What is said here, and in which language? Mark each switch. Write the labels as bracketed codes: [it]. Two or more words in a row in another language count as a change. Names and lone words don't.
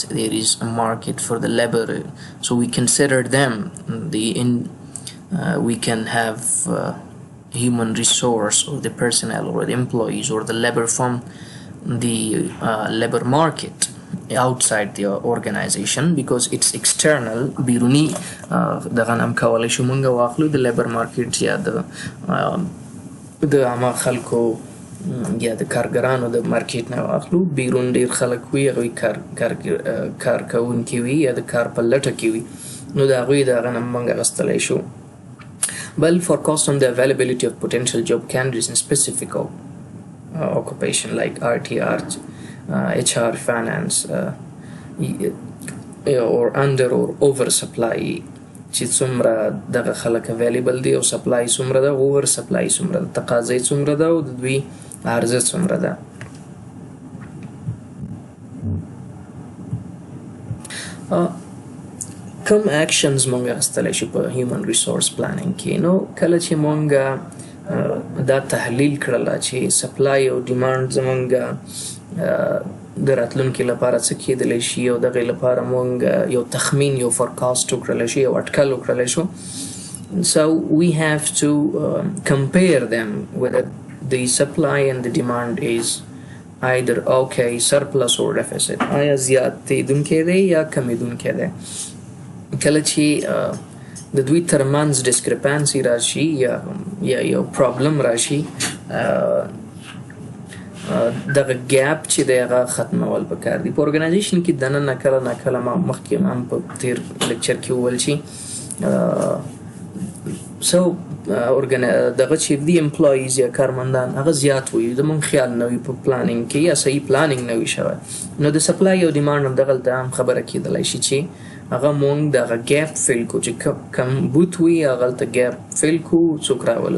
[en] There is a market for the labor, so we consider them. We can have human resource or the personnel or the employees or the labor from the labor market outside the organization, because it's external. [ps] بیرونی دغه نام کولای شو مونږ واخلو د [en] labor market [ps] یا د عامه خلکو یا د کارګرانو د مارکیټ نه واخلو. بیرون ډیر خلک وي، هغوی کار کوونکي وي یا د کار په لټه کې وي، نو د هغوی د هغه نه مونږ اخیستلی شو. [en] Well, forecast on the availability of potential job candidates in specific occupation like RTR, HR, finance, or under or over supply. [ps] چې څومره دغه خلک available دي او supply څومره ده، [en] over supply [ps] څومره ده، تقاضی څومره ده او د دوی عرضه څومره ده. کوم اکشنز مونږ اخیستلی شو په [en] human resource planning [ps] کې؟ نو کله چې مونږ دا تحلیل کړله چې سپلای او ډیمانډ زمونږ د راتلونکي لپاره څه کیدلی شي، او دغې لپاره مونږ یو تخمین، یو فورکاست وکړلی شو، یو اټکل وکړلی شو. [en] So we have to compare them whether the supply and the demand is either okay, surplus or deficit. [ps] آیا زیاتېدونکی دی یا کمیدونکی دی؟ کله چې د دوی ترمنځ ډسکرپانسي راشي یا یو پرابلم راشي، دغه ګیپ چې دی هغه ختمول پکار دي. په ارګنایزیشن کې دننه کله ناکله ما مخکې هم په تیر لیکچر کې وویل چې دغه چې دي امپلایز یا کارمندان هغه زیات وي، زموږ خیال نه وي په پلانینګ کې یا صحیح پلانینګ نه وي شوی، نو د سپلای او ډیمانډ هم دغلته هم خبره کېدلی شي چې هغه مونږ دغه [en] gap fill [ps] کو، چې کم بوت وي هغلته [en] gap fill [ps] کو، څوک راولو.